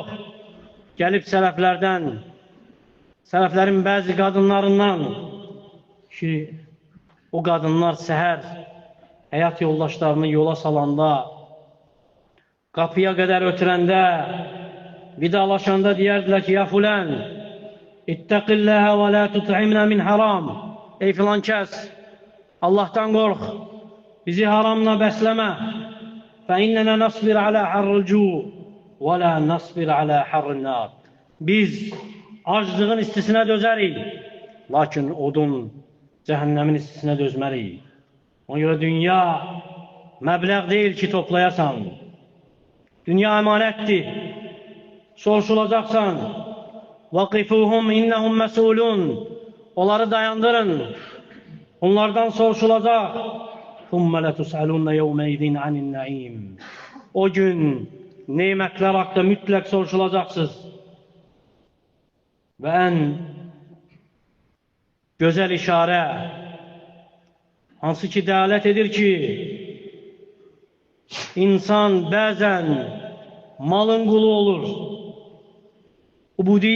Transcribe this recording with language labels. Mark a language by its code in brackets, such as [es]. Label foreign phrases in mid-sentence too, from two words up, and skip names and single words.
[az] Gəlib sələflərin bəzi qadınlarından ki, o qadınlar səhər həyat yoldaşlarını yola salanda, qapıya qədər ötürəndə, vidalaşanda deyərdilər ki, [ar] يا فلان اتق الله ولا تطعمنا من حرام. [az] Ey filan kəs, Allahdan qorx, bizi haramla bəsləmə. [ar] فَإِنَّنَا نَصْبِرْ عَلَى حَرِّ الْجُوعِ وَلَا نَصْبِرْ عَلَى حَرِّ النَّارِ. [az] Biz aclığın istisinə dözərik, lakin odun cəhənnəmin istisinə dözmərik. Ona görə dünya məbləğ deyil ki, toplayasan. Dünya əmanətdir, soruşulacaqsan. [ar] وَقِفُوهُمْ إِنَّهُمْ مَسْئُولُونَ. [az] Onları dayandırın, onlardan soruşulacaq. [ar] ثُمَّ لَتُسْأَلُونَ يَوْمَئِذٍ عَنِ النَّعِيمِ. [az] O gün nemətlər haqqında mütləq soruşulacaqsınız. Və ən gözəl işarə, hansı ki dəlalət edir ki, insan bəzən malın qulu olur.